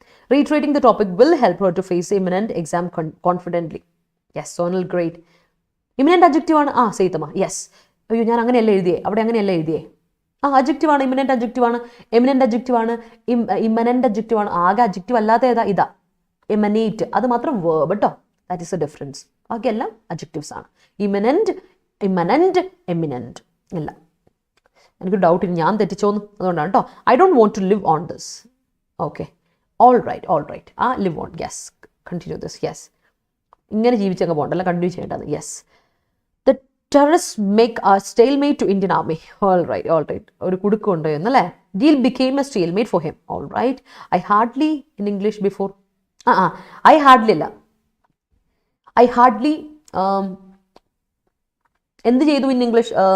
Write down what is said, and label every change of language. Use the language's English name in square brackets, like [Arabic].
[English] Reiterating the topic will help her to face the imminent exam confidently. Yes, Sonal, great. Imminent adjective ആണ്. Seythamma, yes. [Malayalam] അയ്യോ, ഞാൻ അങ്ങനെയല്ല എഴുതിയേ, അവിടെ അങ്ങനെയല്ല എഴുതിയേ. അഡ്ജക്റ്റീവ് ആണ്, ഇമിനന്റ് അഡ്ജക്റ്റീവ് ആണ്, എമിനന്റ് അഡ്ജക്റ്റീവ് ആണ്, ഇമനന്റ് അഡ്ജക്റ്റീവ് ആണ്. ആകെ അഡ്ജക്റ്റീവ് അല്ലാത്ത ഇതാ എമനേറ്റ്, അത് മാത്രം വേർബ് കേട്ടോ. [English] That is a difference. [Malayalam] ബാക്കിയെല്ലാം അഡ്ജക്റ്റീവ്സ് ആണ്. ഇമനന്റ്, എമിനന്റ് ഇല്ല. എനിക്ക് ഡൗട്ട് ഇല്ല, ഞാൻ തെറ്റിച്ചോന്ന്, അതുകൊണ്ടാണ് കേട്ടോ. [English] I don't want to live on this. Okay, all right. Live on, yes, continue this. Yes, [Malayalam] ഇങ്ങനെ ജീവിച്ചങ്ങ് പോകണ്ടല്ല, കണ്ടിന്യൂ ചെയ്യേണ്ടത്. [English] Yes, terrorists make a stalemate to Indian army. All right. [Malayalam] ഒരു കുടുക്കുണ്ട് എന്നല്ലേ. [English] Deal became a stalemate for him. All right. I hardly in English before. I hardly അല്ല. I hardly എന്ത് ചെയ്തു in English?